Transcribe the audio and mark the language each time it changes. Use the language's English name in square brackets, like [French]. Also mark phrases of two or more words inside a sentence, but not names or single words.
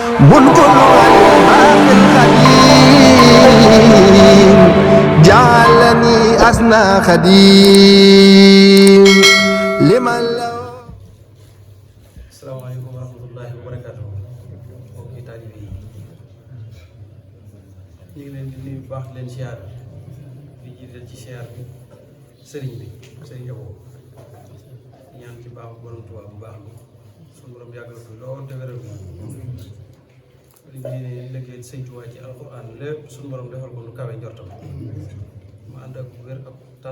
[Arabic] بلبل الباقي القديم جعلني أسنى خديم لمن له. السلام عليكم ورحمة الله وبركاته. [Wolof] Mbokki taalibe yi ñu ngi leen di nuyu baax leen siyaar di jiital ci siyaar bi sëriñ Abo ñaan ci baax borom Tuubaa bu baax bi suñu borom yàggal ko lool te wéral ko li ñu ne liggéeyal sëñ Tuubaa ci alxuraan lépp suñu borom defal ko lu kawe njortam mu ànd ak wér ak tan